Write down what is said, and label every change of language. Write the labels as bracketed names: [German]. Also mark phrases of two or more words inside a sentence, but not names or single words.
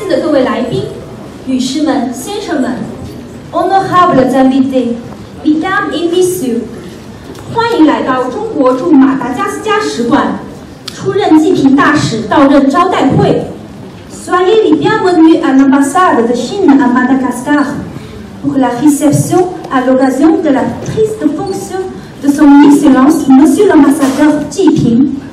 [Chinese] 各位来宾、女士们、先生们 ， [French] honorables invités, mesdames et messieurs， [Chinese] 欢迎来到中国驻马达加斯加使馆，出任济贫大使到任招待会。 [French] Soyez les bienvenus à l'ambassade de Chine à Madagascar pour la réception à l'occasion de la prise de fonction de son Excellence Monsieur l'ambassadeur Ji Ping。